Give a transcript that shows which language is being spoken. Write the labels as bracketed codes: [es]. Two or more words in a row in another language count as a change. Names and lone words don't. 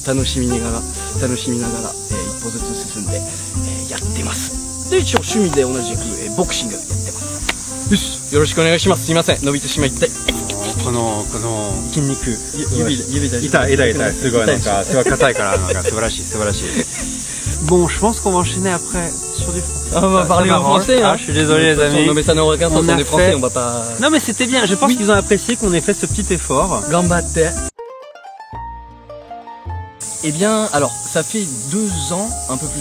[ja] 楽しみながら、一歩ずつ進んで、やってます。で一応趣味で同じく、ボクシングやってます。よし、よろしくお願いします。すいません、伸びてしまって。この筋肉指で痛いすごいなんかすごい硬いからなんか素晴らしい。 [fr] Bon, je pense qu'on va enchaîner après sur du français. On va parler en français, hein. Je suis désolé les amis. Non mais ça n'a aucun sens, on est français, on va pas... Non mais c'était bien, je pense qu'ils ont apprécié qu'on ait fait ce petit effort. Gambate. Eh bien, alors, ça fait 2 ans, un peu plus.